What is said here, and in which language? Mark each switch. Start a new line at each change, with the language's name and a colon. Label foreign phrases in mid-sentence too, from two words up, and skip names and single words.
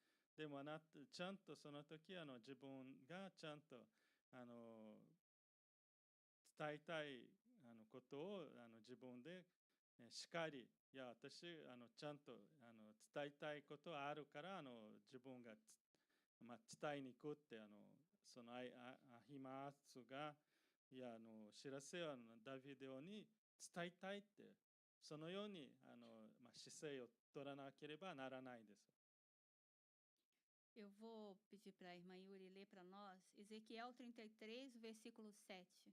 Japanese: でもちゃんとその時自分がちゃんと伝えたいことを自分でしかり、いや、私、ちゃんと、伝えたいことあるから、自分がまあ、伝えに行くって、そのアヒマーツが、いや、知らせをダビデオに伝えたいって、そのように、まあ、姿勢を取らなければならないです。
Portuguese: Eu vou pedir para a irmã Yuri ler para nós Ezequiel 33, versículo 7.